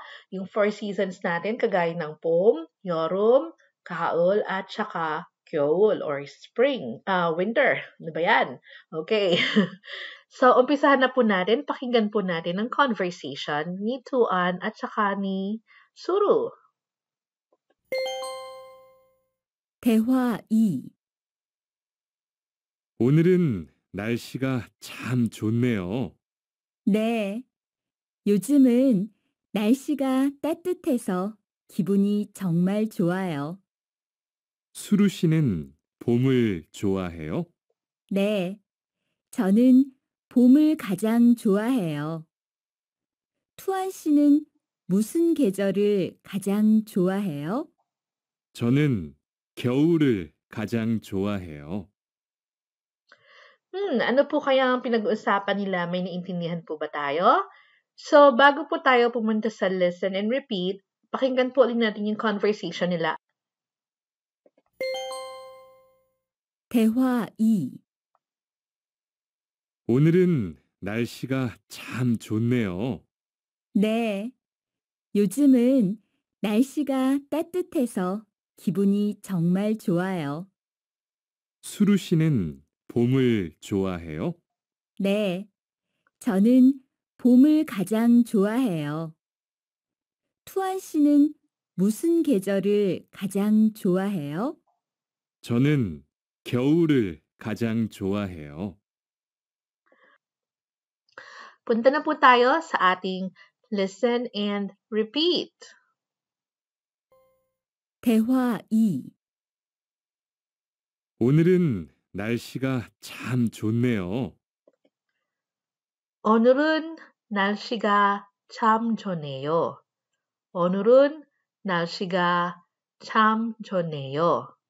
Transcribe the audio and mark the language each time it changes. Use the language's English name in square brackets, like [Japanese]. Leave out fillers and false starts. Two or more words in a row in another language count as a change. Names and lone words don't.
[Filipino] Yung 4 seasons natin, kagaya ng [Korean] 봄, 여름, 가을, [Filipino] at saka kyol or [English] spring, winter. [Filipino] Ano ba yan? Okay. So, umpisahan na po natin. Pakinggan po natin ang conversation ni Tuan at saka ni Suru. [Korean] 대화 2. 오늘은 날씨가 참 좋네요. 네, 요즘은 날씨가 따뜻해서 기분이 정말 좋아요. 수루 씨는 봄을 좋아해요? 네, 저는 봄을 가장 좋아해요. 투안 씨는 무슨 계절을 가장 좋아해요? 저는 겨울을 가장 좋아해요. [Filipino] Ano po kaya ang pinag-uusapan nila? May naintindihan po ba tayo? So, bago po tayo pumunta sa [English] listen and repeat, [Filipino] pakinggan po ulit natin yung conversation nila. [Korean] 대화 2. 오늘은 날씨가 참 좋네요. 네, 요즘은 날씨가 따뜻해서 기분이 정말 좋아요. 수루 씨는 봄을 좋아해요? 네, 저는 봄을 가장 좋아해요. 투안 씨는 무슨 계절을 가장 좋아해요? 저는 겨울을 가장 좋아해요. [Filipino] Punta na po tayo sa ating [English] listen and repeat. [Korean] 대화 2. 오늘은 날씨가 참 좋네요. 오늘은 날씨가 참 좋네요. 오늘은 날씨가 참 좋네요.